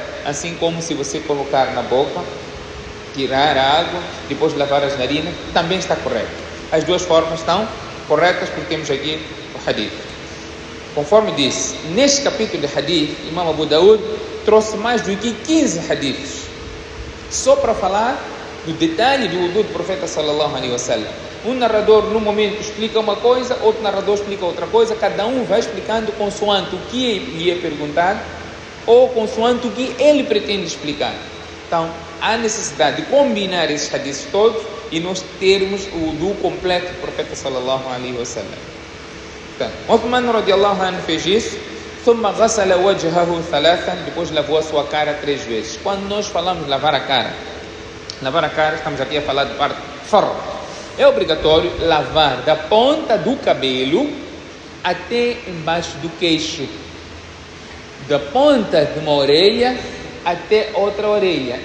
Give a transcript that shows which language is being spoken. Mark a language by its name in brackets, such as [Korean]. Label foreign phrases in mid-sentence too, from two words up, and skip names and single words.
[Portuguese] Assim como se você colocar na boca, tirar a água, depois lavar as narinas, também está correto. As 2 formas estão corretas porque temos aqui o hadith. Conforme disse, neste capítulo de hadith, Imam Abu Daud trouxe mais do que 15 hadiths, só para falar do detalhe do wudu do profeta [Arabic] صلى الله عليه وسلم. [Portuguese] Um narrador no momento explica uma coisa, outro narrador explica outra coisa, cada um vai explicando consoante o que lhe é perguntado ou consoante o que ele pretende explicar. Então, há necessidade de combinar esses hadiths todos e nós termos o wudu completo do profeta [Arabic] صلى الله عليه وسلم. [Portuguese] Então, Uthman [Arabic] رضي الله عنه [Portuguese] fez isso. [Arabic] ثم غسل وجهه ثلاثا, [Portuguese] depois lavou a sua cara 3 vezes. Quando nós falamos lavar a cara, estamos aqui a falar de parte farr. É obrigatório lavar da ponta do cabelo até embaixo do queixo, da ponta de uma orelha até outra orelha.